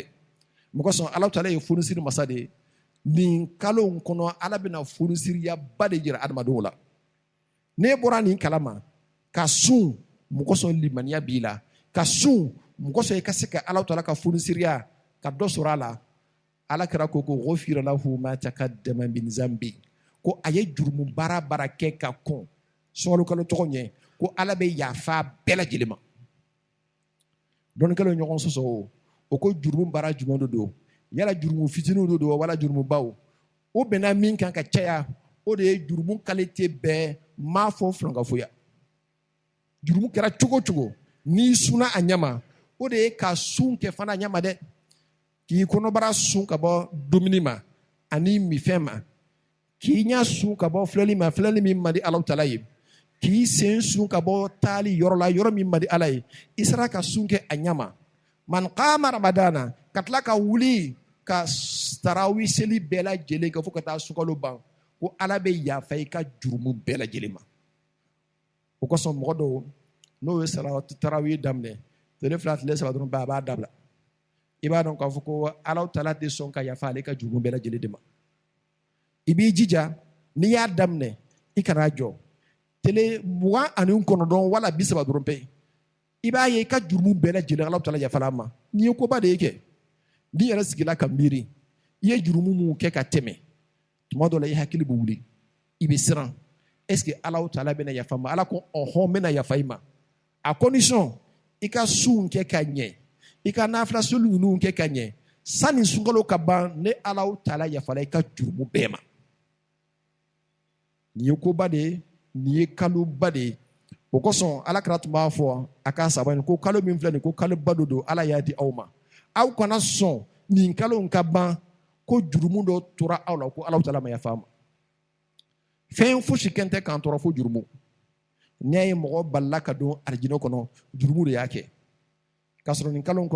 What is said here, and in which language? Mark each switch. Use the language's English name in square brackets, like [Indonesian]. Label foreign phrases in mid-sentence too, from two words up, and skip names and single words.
[Bambara] mun kosɔn Alahu Taala ye funisiri masa de ye nin kalo in kɔnɔ Ala bɛna funisiriyaba de jira adamadenw la n'e bɔra nin kalama ka sun mun kosɔn limaniya b'i la ka sun mun kosɔn i ka se ka Alahu Taala ka funisiriya ka dɔ sɔrɔ a la alakira ko [Arabic] ghufira lahu ma taqaddama min zambi [Bambara] ko a ye jurumu baara kɛ ka kɔn sunkalo kalo tɔgɔ ɲɛ ko Ala bɛ yafa bɛɛ lajɛlen ma dɔnnikɛlaw ye ɲɔgɔn sɔsɔ o ko jurumu baara jumɛn de don yala jurumu fitininw de don wala jurumu baw o bɛnna min kan ka caya o de ye jurumu qualité bɛɛ m'a fɔ filankafoya jurumu kɛra cogo cogo n'i sunna a ɲɛma o de ye ka sun kɛ fana a ɲɛma dɛ k'i kɔnɔbara sun ka bɔ dumuni ma ani mifɛn ma k'i ɲɛ sun ka bɔ filɛli ma filɛli min man di Alahu Taala ye k'i sen sun ka bɔ taali yɔrɔ la yɔrɔ min man di Ala ye i sera ka sun kɛ a ɲɛma [Arabic] man qama ramadana [Bambara] ka tila ka wuli ka tarawi seli bɛɛ lajɛlen kɛ fo ka taa sunkalo ban ko Ala bɛ yafa i ka jurumu bɛɛ lajɛlen ma o kosɔn mɔgɔ dɔw n'o ye tarawi daminɛ tile 2 tile 3 dɔrɔn a b'a dabila i b'a dɔn k'a fɔ ko Alahu Taala tɛ sɔn ka yafa ale ka jurumu bɛɛ lajɛlen de ma i b'i jija n'i y'a daminɛ i kana jɔ tile 29 wala 30 dɔrɔn pe i b'a ye i ka jurumu bɛɛ lajɛlen Alahu Taala yafala ma n'i ye koba de ye kɛ n'i yɛrɛ sigila ka miiri i ye jurumu mun kɛ ka tɛmɛ tuma dɔ la i hakili bɛ wuli i bɛ siran [French] est-ce que [Bambara] Alahu Taala bɛna yafa ma Ala ko ɔhɔn n bɛna yafa i ma [French] a condition [Bambara] i ka sun kɛ ka ɲɛ i ka nafila seli ninnu kɛ ka ɲɛ sani sunkalo ka ban ne Alahu Taala yafala i ka jurumu bɛɛ ma nin ye koba de ye nin ye kaloba de ye o kosɔn Alakira tun b'a fɔ a ka sahaba ko kalo min filɛ nin ko kaloba dɔ don Ala y'a di aw ma aw kana sɔn nin kalo in ka ban ko jurumu dɔ tora aw la ko Alahu Taala ma yafa ma fɛn fosi kɛn tɛ k'an tɔɔrɔ fo jurumu n'i ye mɔgɔ balila ka don alijinɛ kɔnɔ jurumu de y'a kɛ k'a sɔrɔ nin kalo in